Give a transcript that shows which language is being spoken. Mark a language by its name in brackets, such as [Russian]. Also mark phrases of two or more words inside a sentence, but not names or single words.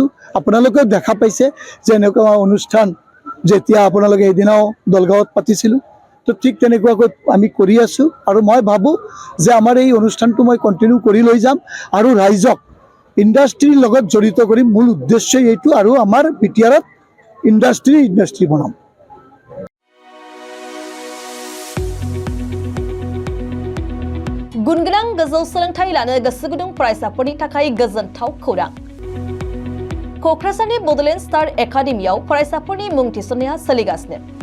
[Assamese] আপোনালোকেও দেখা পাইছে যে এনেকুৱা অনুষ্ঠান যেতিয়া আপোনালোকে এদিনাও দলগাঁৱত পাতিছিলোঁ তো ঠিক তেনেকুৱাকৈ আমি কৰি আছোঁ আৰু মই ভাবোঁ যে আমাৰ এই অনুষ্ঠানটো মই কণ্টিনিউ কৰি লৈ যাম আৰু ৰাইজক ইন্ডাষ্ট্ৰিৰ লগত জড়িত কৰি মূল উদ্দেশ্য এইটো আৰু আমাৰ BTRত ইন্ডাষ্ট্ৰি বনাম। [Bodo] गुनगोनां गोजौ सोलोंथाइ लानो गोसो गुदुं फरायसाफोरनि थाखाय गोजोनथाव खौरां। क'क्राझारनि बड'लेण्ड स्टार एकाडेमियाव फरायसाफोरनि मुं थिसननाया सोलिगासिनो।